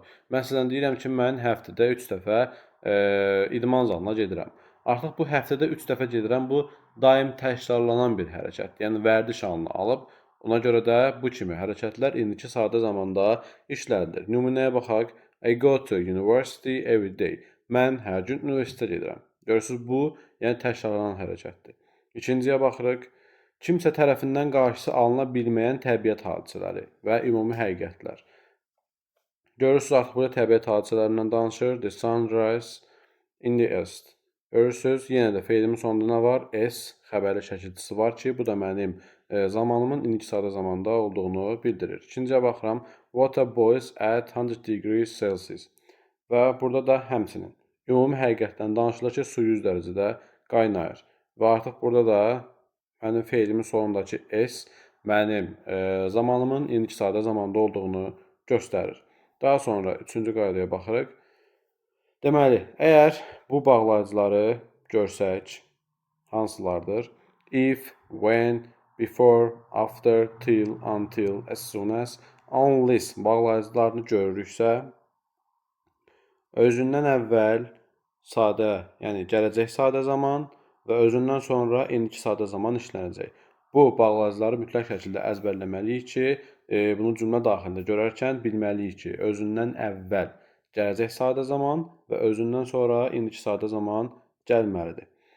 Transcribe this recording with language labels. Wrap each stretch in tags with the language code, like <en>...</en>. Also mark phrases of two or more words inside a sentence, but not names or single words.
<az>Məsələn, deyirəm ki, mən həftədə 3 dəfə idman zalına gedirəm. Artıq bu həftədə 3 dəfə gedirəm, bu daim təkrarlanan bir hərəkət, yəni vərdiş halını alıb. Ona görə də bu kimi hərəkətlər indiki sadə zamanda işlədilir. Nümunəyə baxaq.</az> <en>I go to university every day.</en> <az>Mən hər gün universitetə gedirəm. Görürsünüz, bu, yəni təkrarlanan hərəkətdir. İkinciyə baxırıq. Kimsə tərəfindən qarşısı alına bilməyən təbiət hadisələri və ümumi həqiqətlər. Görürsünüz, artıq burada təbiət hadisələrindən danışır.</az> <en>The sunrise in the east.</en> <az>Görürsünüz, yenə də feilimin sonunda nə var? S xəbərli şəkilçisi var ki, bu da mənim zamanımın indiki sadə zamanda olduğunu bildirir. İkinciyə baxıram.</az> <en>Water boils at 100 degrees Celsius.</en> <az>Və burada da həmçinin ümumi həqiqətdən danışılır ki, su 100 dərəcədə qaynayır. Və artıq burada da mənim feilimin sonundakı s mənim zamanımın indiki sadə zamanda olduğunu göstərir. Daha sonra üçüncü qaydaya baxırıq. Deməli, əgər bu bağlayıcıları görsək, hansılardır?</az> <en>If, when, before, after, till, until, as soon as, unless</en> <az>bağlayıcılarını görürüksə, özündən əvvəl sadə, yəni gələcək sadə zaman və özündən sonra indiki sadə zaman işlənəcək. Bu bağlayıcıları mütləq şəkildə əzbərləməliyik ki, bunu cümlə daxilində görərkən bilməliyik ki, özündən əvvəl gələcək sadə zaman və özündən sonra indiki sadə zaman gəlməlidir.</az>